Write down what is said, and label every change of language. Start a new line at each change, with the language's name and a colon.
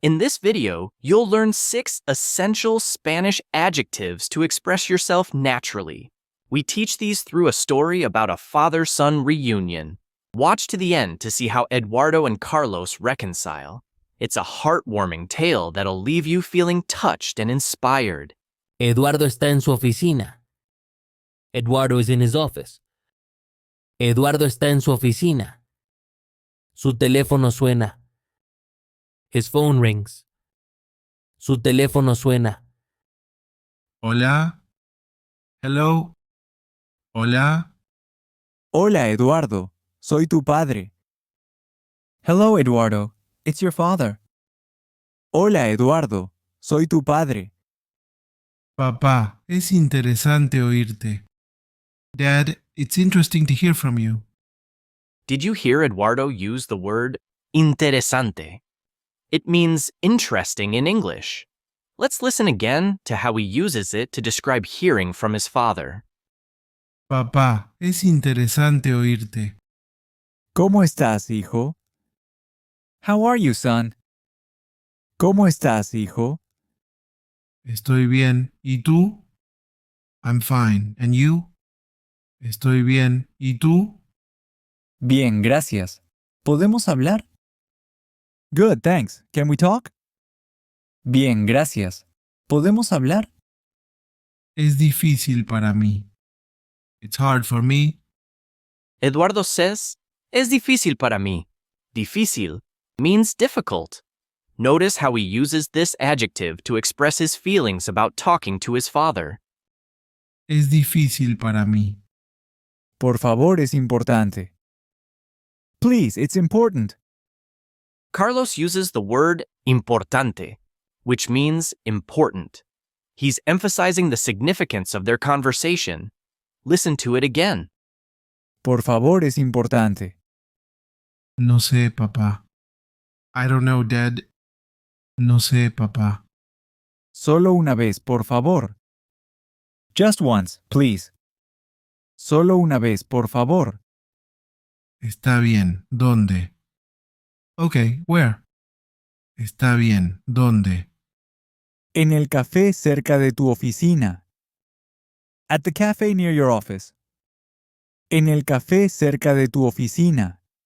English: In this video, you'll learn 6 essential Spanish adjectives to express yourself naturally. We teach these through a story about a father-son reunion. Watch to the end to see how Eduardo and Carlos reconcile. It's a heartwarming tale that'll leave you feeling touched and inspired.
Spanish: Eduardo está en su oficina.
English: Eduardo is in his office.
Spanish: Eduardo está en su oficina. Su teléfono suena.
English: His phone rings.
Spanish: Su teléfono suena. Hola.
English: Hello.
Spanish: Hola. Hola, Eduardo. Soy tu padre.
English: Hello, Eduardo. It's your father.
Spanish: Hola, Eduardo. Soy tu padre. Papá, es interesante oírte.
English: Dad, it's interesting to hear from you. Did you hear Eduardo use the word interesante? It means interesting in English. Let's listen again to how he uses it to describe hearing from his father.
Spanish: Papá, es interesante oírte. ¿Cómo estás, hijo?
English: How are you, son?
Spanish: ¿Cómo estás, hijo? Estoy bien. ¿Y tú?
English: I'm fine. And you?
Spanish: Estoy bien. ¿Y tú? Bien, gracias. ¿Podemos hablar?
English: Good, thanks. Can we talk?
Spanish: Bien, gracias. ¿Podemos hablar? Es difícil para mí.
English: It's hard for me. Eduardo says,
Spanish: es difícil para mí.
English: Difícil means difficult. Notice how he uses this adjective to express his feelings about talking to his father.
Spanish: Es difícil para mí. Por favor, es importante.
English: Please, it's important. Carlos uses the word importante, which means important. He's emphasizing the significance of their conversation. Listen to it again.
Spanish: Por favor, es importante. No sé, papá.
English: I don't know, Dad.
Spanish: No sé, papá. Solo una vez, por favor.
English: Just once, please.
Spanish: Solo una vez, por favor. Está bien. ¿Dónde?
English: Okay, where?
Spanish: Está bien. ¿Dónde? En el café cerca de tu oficina.
English: At the cafe near your office.
Spanish: En el café cerca de tu oficina.